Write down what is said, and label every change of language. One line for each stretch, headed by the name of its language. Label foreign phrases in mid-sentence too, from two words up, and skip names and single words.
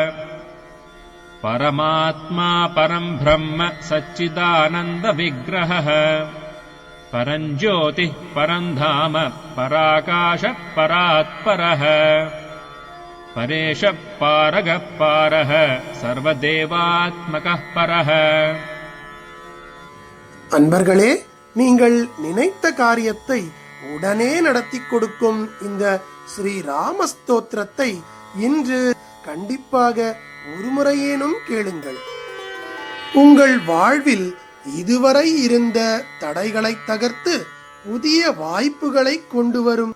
Sanskrit: परमात्मा परम् ब्रह्म सच्चिदानन्दविग्रहः परम् ज्योतिः परम् धाम पराकाशः परात्परः। परेशः पारगः पारः सर्वदेवात्मकः परः.
Tamil: அன்பர்களே, நீங்கள் நினைத்த காரியத்தை உடனே நடத்தி கொடுக்கும் இந்த ஸ்ரீ ராம ஸ்தோத்திரத்தை இன்று கண்டிப்பாக ஒருமுறையேனும் கேளுங்கள். உங்கள் வாழ்வில் இதுவரை இருந்த தடைகளை தகர்த்து புதிய வாய்ப்புகளை கொண்டு வரும்.